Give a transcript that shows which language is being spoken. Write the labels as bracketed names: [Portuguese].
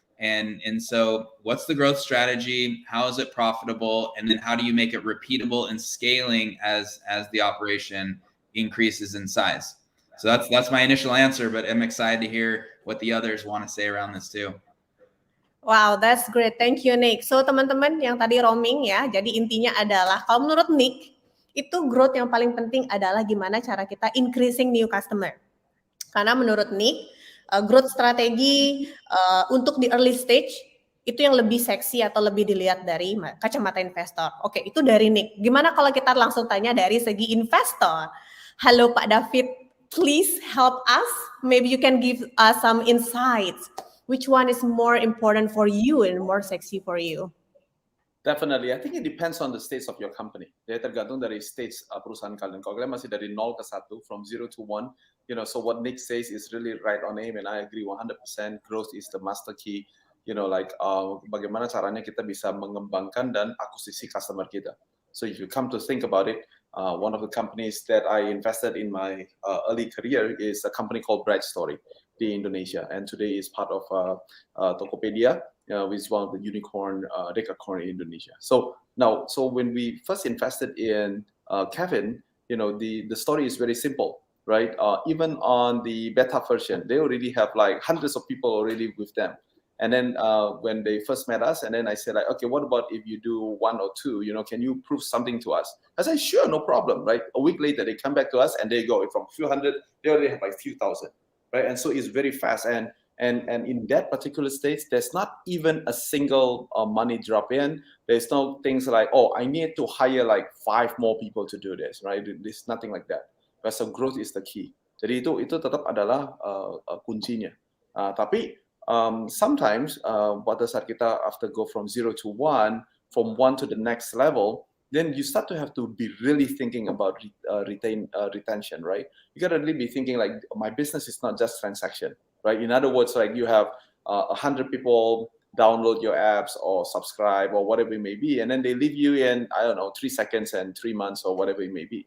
[English] And so what's the growth strategy? How is it profitable? And then how do you make it repeatable and scaling as the operation increases in size? So that's my initial answer, but I'm excited to hear what the others want to say around this too. Wow, that's great. Thank you, Nick. [Indonesian] So teman-teman yang tadi roaming ya, jadi intinya adalah kalau menurut Nick, itu growth yang paling penting adalah gimana cara kita [English] increasing new customer. [Indonesian] Karena menurut Nick, growth strategi untuk di [English] early stage [Indonesian] itu yang lebih seksi atau lebih dilihat dari kacamata investor. Oke, itu dari Nick. Gimana kalau kita langsung tanya dari segi investor? [English] Halo Pak David, please help us. Maybe you can give us some insights. Which one is more important for you and more sexy for you? Definitely, I think it depends on the stage of your company. [Indonesian] Dia tergantung dari stage perusahaan kalian. Kalau kalian masih dari 0 ke 1, [English] from 0 to 1, so what Nick says is really right on aim, and I agree 100%. Growth is the master key. [Indonesian] Bagaimana caranya kita bisa mengembangkan dan akuisisi customer kita. [English] So if you come to think about it, one of the companies that I invested in my early career is a company called Bright Story in Indonesia, and today is part of Tokopedia, which is one of the unicorn decacorn in Indonesia. So when we first invested in Kevin, the story is very simple, right? Even on the beta version, they already have like hundreds of people already with them. And then when they first met us, and then I said like, okay, what about if you do 1 or 2? Can you prove something to us? I said, sure, no problem, right? A week later, they come back to us and they go from few hundred, they already have like few thousand, right? And so it's very fast. And in that particular stage, there's not even a single money drop in. There's no things like, oh, I need to hire like 5 more people to do this, right? There's nothing like that. But so growth is the key. [Indonesian] Jadi itu tetap adalah kuncinya. [English] Tapi sometimes [Indonesian] pada saat kita [English] after go from 0 to 1, from 1 to the next level, then you start to have to be really thinking about retention, right? You got to really be thinking like, my business is not just transaction, right? In other words, like you have 100 people download your apps or subscribe or whatever it may be, and then they leave you in, I don't know, 3 seconds and 3 months or whatever it may be.